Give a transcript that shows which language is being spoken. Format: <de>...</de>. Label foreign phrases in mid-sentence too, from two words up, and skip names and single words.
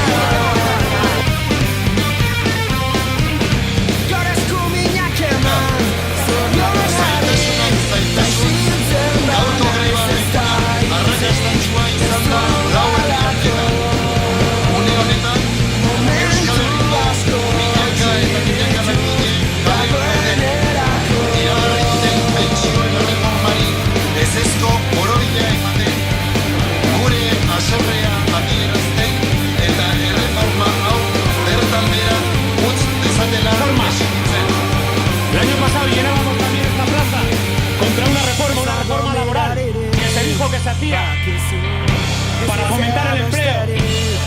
<eu>Gaur eskuminak eman zorionari, ta isiltzen banaiz ez da hitzik ez dudalako. Momentu asko hautsi ditut dagoenerako.</eu> <es>El año pasado llenábamos también esta plaza contra una reforma laboral que se dijo que se hacía para fomentar el empleo.</es>